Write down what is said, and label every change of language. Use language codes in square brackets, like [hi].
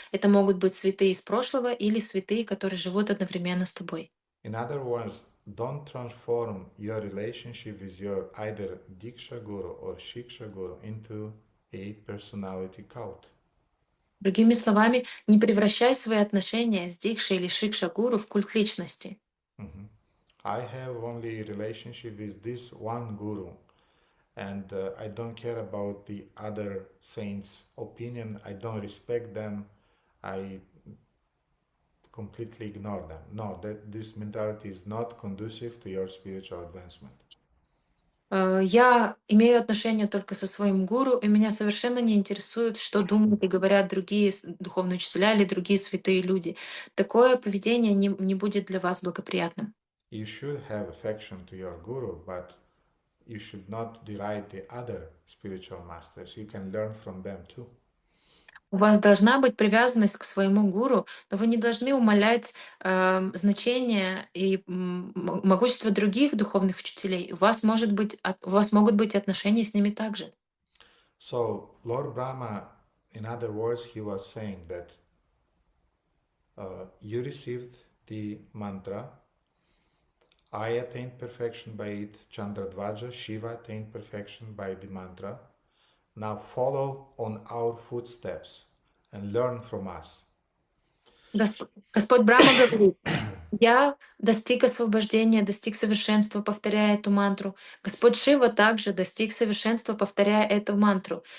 [ru] Это могут быть святые из прошлого или святые, которые живут одновременно с тобой. [en] In other words, don't transform your relationship with your either Diksha Guru or Shiksha Guru into a personality cult. [ru] Другими словами, не превращай свои отношения с Дикшей или Шикша Гуру в культ личности. [en] I have only a relationship with this one Guru, and I don't care about the other saints' opinion. I don't respect them. I completely ignore them. No, this mentality is not conducive to your spiritual advancement. [ru] Я имею отношения только со своим гуру, и меня совершенно не интересует, что думают и говорят другие духовные учителя или другие святые люди. Такое поведение не будет для вас благоприятным. [en] You should have affection to your Guru, but you should not deride the other spiritual masters. You can learn from them too. [ru] У вас должна быть привязанность к своему гуру, но вы не должны умалять значение и могущество других духовных учителей. У вас могут быть отношения с ними также. [en] So Lord Brahma, in other words, he was saying that you received the mantra, I attained perfection by it, Chandradvaja, Shiva attained perfection by the mantra. Now follow on our footsteps and learn from us. [ru] Господь Брахма говорит, я достиг освобождения, достиг совершенства, повторяя эту мантру. Господь Шива также достиг совершенства, повторяя эту мантру.